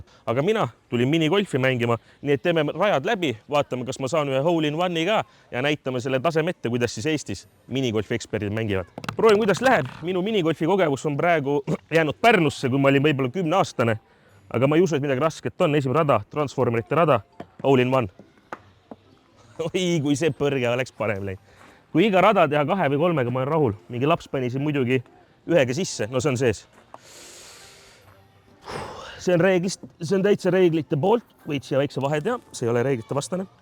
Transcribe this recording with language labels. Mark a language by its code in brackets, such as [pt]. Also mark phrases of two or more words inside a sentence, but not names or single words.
[et] Aga mina tulin minigolfi mängima, nii et teeme rajad läbi, vaatame, kas ma saan ühe [en] hole in one'i [et] ka ja näitame selle tasemette, kuidas siis Eestis minigolfi eksperdid mängivad. Proovin, kuidas läheb. Minu minigolfi kogemus on praegu jäänud Pärnusse, kui ma olin võib-olla 10-aastane, aga ma ei usu, et midagi rasket on. Esimene rada, transformerite rada, [en] hole in one. [et] Oi, kui see põrge oleks parem läinud. Kui iga rada teha 2 või 3, ma olen rahul. Mingi laps pani siin muidugi 1 sisse, no see on sees. See on täitsa reeglite poolt, võid siia väikse vahe teha, see ei ole reeglite vastane.